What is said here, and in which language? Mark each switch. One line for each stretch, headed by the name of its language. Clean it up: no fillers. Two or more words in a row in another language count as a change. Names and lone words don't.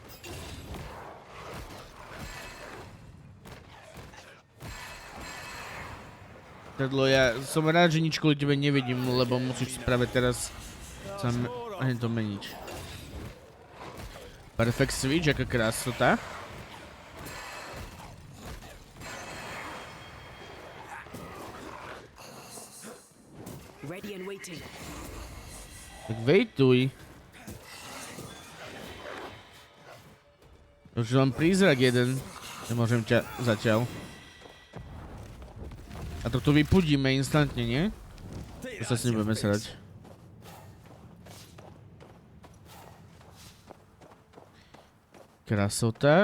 Slovak: Tadlo, ja som rád, že nič kvôli tebe nevidím, lebo musíš práve teraz sa to meniť.
English: Perfect switch,
Slovak: aká krásota.
English: Ready and waiting.
Slovak: Tak vejtuj. Už mám prízrak jeden. Nemôžem ťa zatiaľ. A to tu vypudíme instantne, nie? To sa s ním budeme srať. Krasota.